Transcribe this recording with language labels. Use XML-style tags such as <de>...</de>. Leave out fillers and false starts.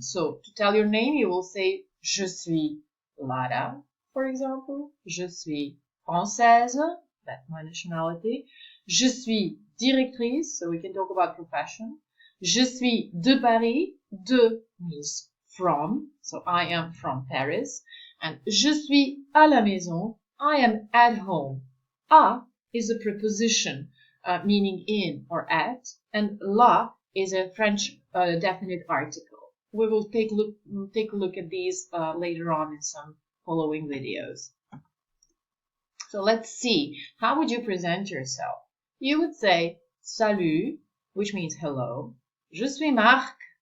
<en>So to tell your name, you will say</en> <fr>Je suis Lara,</fr> <en>for example.</en> <fr>Je suis française,</fr> <en>that's my nationality.</en> <fr>Je suis directrice,</fr> <en>so we can talk about profession.</en> <fr>Je suis de Paris.</fr> <en>De means from, so I am from Paris. And</en> <fr>je suis à la maison,</fr> <en>I am at home. À is a preposition meaning in or at, and la is a French definite article. We will take a look at these later on in some following videos. So let's see, how would you present yourself? You would say</en> <fr>salut,</fr> <en>which means hello.</en> <fr>Je suis Marc.</fr>